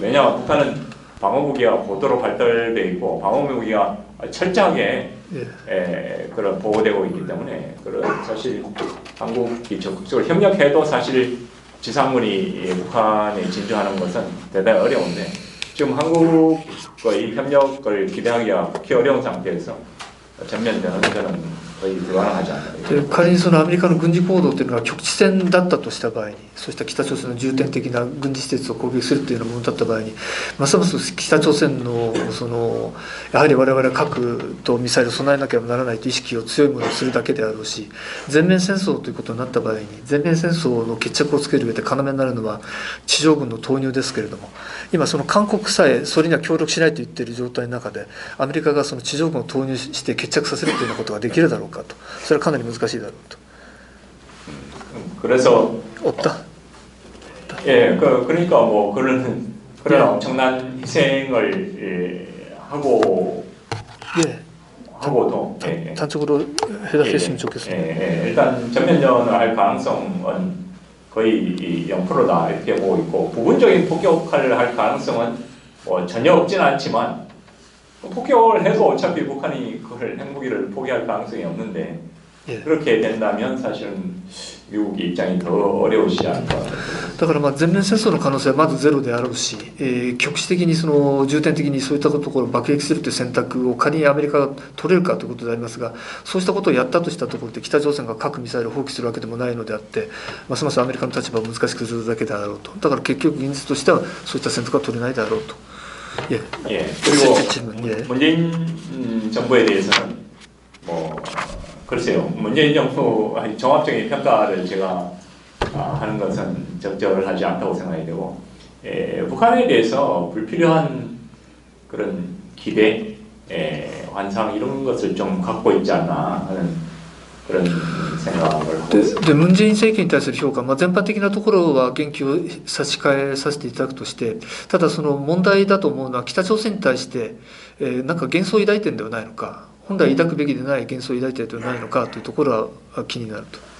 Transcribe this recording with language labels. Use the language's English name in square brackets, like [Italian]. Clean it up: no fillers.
[Korean] 왜냐하면 북한은 방어무기가 고도로 발달되어 있고 방어무기가 철저하게 그런 보호되고 있기 때문에 그런 사실 한국이 적극적으로 협력해도 사실 지상군이 북한에 진주하는 것은 대단히 어려운데 지금 한국의 협력을 기대하기가 극히 어려운 상태에서 전면 전원전은 거의 불가능하지 않나. [Japanese] で仮にそのアメリカの軍事行動というのが局地戦だったとした場合に、そうした北朝鮮の重点的な軍事施設を攻撃するというようなものだった場合に、ますます北朝鮮のやはり我々は核とミサイルを備えなければならないという意識を強いものにするだけであろうし、全面戦争ということになった場合に、全面戦争の決着をつける上で要になるのは地上軍の投入ですけれども、今その韓国さえそれには協力しないと言っている状態の中で、アメリカがその地上軍を投入して決着させるというようなことができるだろうかと、それはかなり難しいだろうと。 [Korean] 그래서 없다. 예, 그러니까 뭐 그런 엄청난 희생을 하고 예. 하고도 예, 단적으로 해답했으면 좋겠습니다. 일단 전면전을 할 가능성은 거의 0%다 이렇게 보고 있고, 부분적인 폭격을 할 가능성은 뭐 전혀 없진 않지만, 폭격을 해도 어차피 북한이 그걸 핵무기를 포기할 가능성이 없는데, 예. 그렇게 된다면 사실은 미국의 입장이 더 어려우시지 않을까. [Japanese] だからまあ全面戦争の可能性はまずゼロであろうし、局地的に重点的にそういったところを爆撃するという選択を仮にアメリカが取れるかということでありますが、そうしたことをやったとしたところで北朝鮮が核ミサイルを放棄するわけでもないのであって、ますますアメリカの立場を難しくするだけであろうと。だから結局現実としてはそういった選択は取れないであろうと。 [Korean] 예. 예. 그리고 예. 문재인 정부에 대해서는 뭐 글쎄요, 문재인 정부 종합적인 평가를 제가 하는 것은 적절하지 않다고 생각이 되고, 북한에 대해서 불필요한 그런 기대, 환상 이런 것을 좀 갖고 있지 않나 하는 그런 생각을 하고 있습니다. [Japanese] で文在寅政権に対する評価、全般的なところは言及を差し替えさせていただくとして、ただその問題だと思うのは北朝鮮に対して、なんか幻想を抱いてるんではないのか、本来抱くべきでない幻想を抱いているのではないのかというところは気になると。